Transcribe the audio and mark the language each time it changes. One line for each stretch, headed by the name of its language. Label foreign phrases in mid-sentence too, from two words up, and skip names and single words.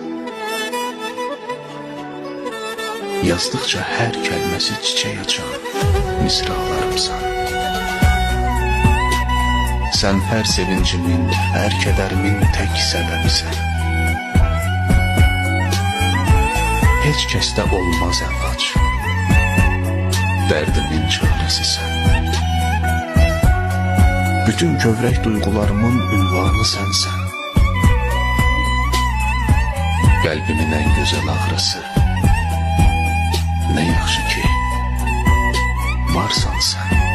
Turkish: Yazdıkça her kelimesi çiçeği açan misralarımsan. Sen her sevincimin, her kederimin tek sebebisin.
Azerbaijani: Hiç kəsdə olmaz əlac, dərdimin çarəsi sən. Bütün kövrək duygularımın ünvanı sənsən. Qəlbimin ən gözəl ağrısı, nə yaxşı ki, varsan sən.